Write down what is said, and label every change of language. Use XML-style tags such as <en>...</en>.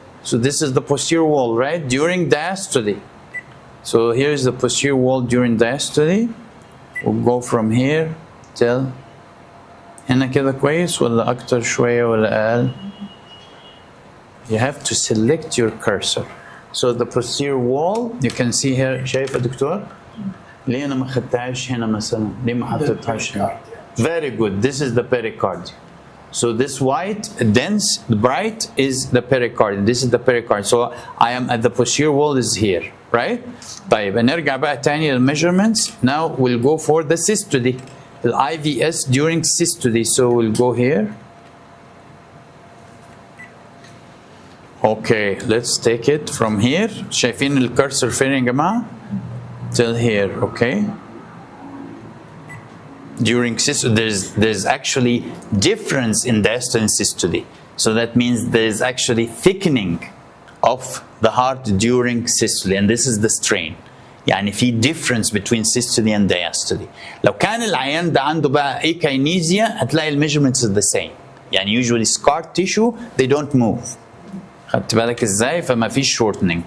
<en>So this is the posterior wall, right? During diastole. So here's the posterior wall during diastole. We'll go from here till</en> <ar>هنا كده كويس ولا أكتر شوية ولا أقل؟</ar> <en>You have to select your cursor. So the posterior wall, you can see here.</en> <ar>شايف يا دكتور؟ ليه أنا ما خدتهاش هنا مثلا؟ ليه ما حطيتهاش هنا؟</ar> <en>Very good. This is the pericardium. So this white, dense, bright is the pericardium. This is the pericardium. So I am at the posterior wall is here, right?</en> <ar>طيب نرجع بقى تاني للmeasurements.</ar> <en>Now we'll go for the systole. The IVS during systole. So we'll go here. Okay, let's take it from here.</en> <ar>شايفين الكرسر فين يا جماعة؟</ar> <en>Till here, okay? During systole, there's actually difference in diastole and systole. So that means there's actually thickening of the heart during systole, and this is the strain.</en> <ar>يعني في</ar> <en>difference between systole and diastole.</en> <ar>لو كان العيان ده عنده بقى akinesia هتلاقي</ar> <en>measurements are the same. يعني usually scar tissue they don't move.</en> <ar>خدت بالك ازاي؟ فما فيش shortening.</ar>